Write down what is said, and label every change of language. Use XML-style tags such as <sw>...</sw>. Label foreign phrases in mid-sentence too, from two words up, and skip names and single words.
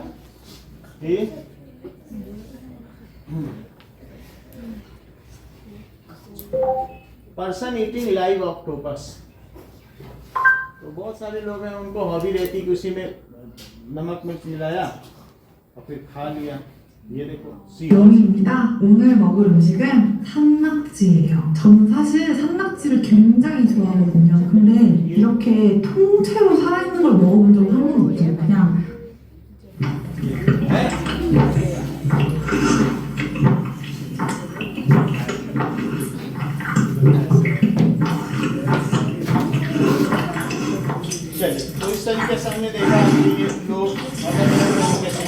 <hi>ठीक,</hi> <en>person eating live octopus,</en> <hi>तो बहुत सारे लोग हैं उनको हॉबी रहती कि उसी में नमक मिर्च मिलाया और फिर खा लिया। ये देखो</hi> <en>sea horse.</en> <ko>영입니다. 오늘 먹을 음식은 산낙지예요. 저는 사실 산낙지를 굉장히 좋아하거든요. 근데 이렇게 통째로 살아있는 걸 먹어본 적은 한 번도 없어요. 그냥</ko> <hi>चलिए, तो इस तरीके से हमने देखा कि ये लोग अलग-अलग तरीके से</hi>